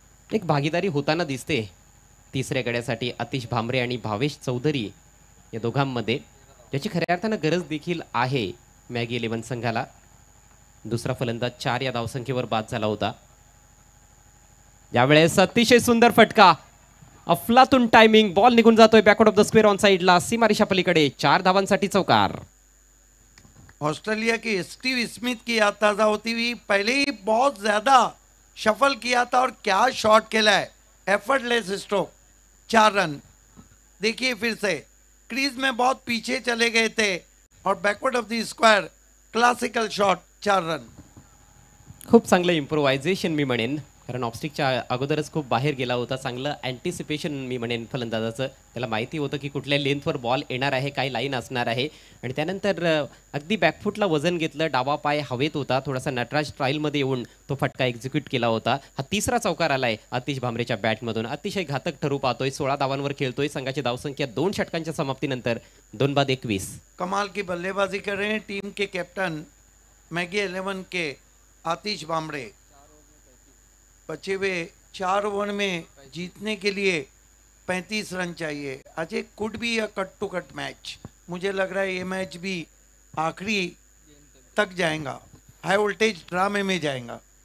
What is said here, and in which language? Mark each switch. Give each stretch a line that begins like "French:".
Marathi: एक भागीदारी होताना दिसते तिसऱ्या गड्यासाठी अतिश भामरे आणि भावेश चौधरी या दोघांमध्ये, ज्याची खऱ्या अर्थानं गरज देखील आहे मॅगी 11 संघाला. दुसरा फलंदाज 4 या धावसंख्येवर बाद झाला होता. यावेळेस अतिशय सुंदर फटका, अफलातून टायमिंग, बॉल निघून जातोय backward of the square on साइडला. सीमारेषा पलीकडे 4 धावांसाठी चौकार.
Hindi: ऑस्ट्रेलिया की स्टीव स्मिथ की याद ताज़ा होती हुई, पहले ही बहुत ज़्यादा शफल किया था और क्या शॉट खेला है.
English: effortless stroke,
Hindi: 4 run. देखिए फिर से क्रीज में बहुत पीछे चले गए थे और backward of the square classical shot 4 run.
Marathi: खूप चांगलं इम्प्रोव्हायझेशन मी म्हणेन, कारण ऑफस्टिकच्या अगोदरच खूप बाहेर गेला होता. चांगलं अँटिसिपेशन मी म्हणेन फलंदाजाचं. त्याला माहिती होतं की कुठल्या लेंथवर बॉल येणार आहे, काय लाईन असणार आहे. आणि त्यानंतर अगदी बॅकफुटला वजन घेतलं, डावा पाय हवेत होता, थोडासा नटराज ट्रायलमध्ये येऊन तो फटका एक्झिक्यूट केला होता. हा तिसरा चौकार आलाय आतिश भांबरेच्या बॅटमधून. अतिशय घातक ठरू पाहतोय. 16 धावांवर खेळतोय. संघाची धावसंख्या 2 षटकांच्या समाप्तीनंतर 2 बाद 21.
Hindi: कमाल की बल्लेबाजी कर रहे हैं टीम के कैप्टन मैगी 11 के आतिश भांबरे. बचे हुए 4 ओवर में जीतने के लिए 35 रन चाहिए. Ajay
English: Could be a cut to cut match.
Hindi: मुझे लग रहा है ये मैच भी आखिरी तक जाएगा, हाई वोल्टेज ड्रामे में जाएगा.